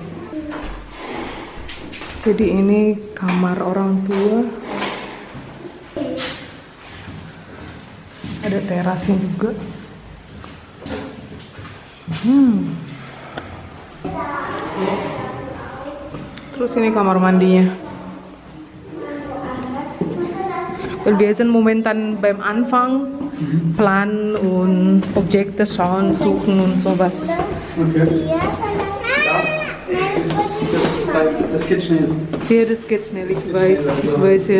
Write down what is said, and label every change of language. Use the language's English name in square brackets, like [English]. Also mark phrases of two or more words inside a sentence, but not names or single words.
[Indonesian] Jadi ini kamar orang tua. Ada terasnya juga. Terus ini kamar mandinya. [German] Weil wir sind momentan beim Anfang, planen und Objekte schauen, suchen und sowas. Okay. Das geht schnell. Ja, das geht schnell, ich weiß ja.